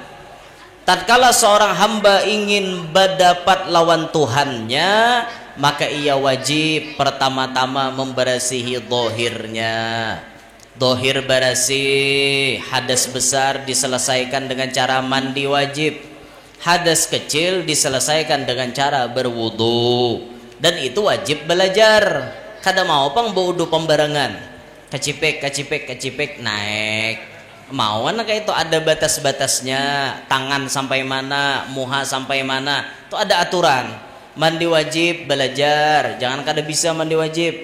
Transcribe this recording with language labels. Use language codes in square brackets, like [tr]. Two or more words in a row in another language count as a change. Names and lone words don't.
[bjn] Tatkala seorang hamba ingin berdapat lawan Tuhannya, maka ia wajib pertama-tama memberasihi dohirnya. Dohir barasi, hadas besar diselesaikan dengan cara mandi wajib, hadas kecil diselesaikan dengan cara berwudu. [id] Dan itu wajib belajar. [bjn] Kada mau pang berwudu pembarangan, kacipek naik. [id] Mau anak itu ada batas-batasnya, tangan sampai mana, muha sampai mana, itu ada aturan. [bjn] Mandi wajib belajar, jangan kada bisa mandi wajib.